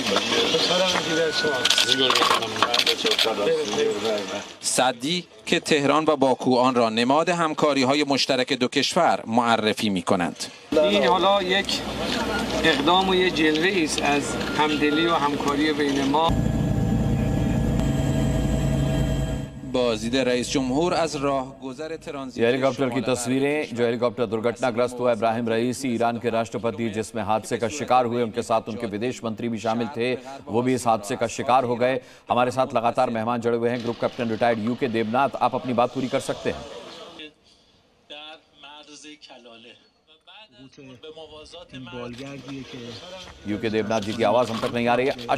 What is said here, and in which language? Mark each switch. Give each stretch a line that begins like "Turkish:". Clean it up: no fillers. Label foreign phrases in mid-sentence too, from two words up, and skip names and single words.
Persian: سدی که تهران و باکو آن را نماد همکاری‌های مشترک دو کشور معرفی می‌کنند. این حالا یک اقدام و یک جلوه‌ای است از همدلی و همکاری بین ما. بازدید رئیس جمهور از راهگذر ترانزیت
Hindi: हेलीकॉप्टर की तस्वीरें, जो हेलीकॉप्टर दुर्घटनाग्रस्त हुआ इब्राहिम रईसी, ईरान के राष्ट्रपति जिसमें हादसे का शिकार हुए, उनके साथ उनके विदेश मंत्री भी शामिल थे, वो भी इस हादसे का शिकार हो गए। हमारे साथ लगातार मेहमान जुड़े हुए हैं। ग्रुप कैप्टन रिटायर्ड यूके देबनाथ, आप अपनी बात पूरी कर सकते हैं? यूके देबनाथ जी की आवाज हम तक नहीं आ रही है।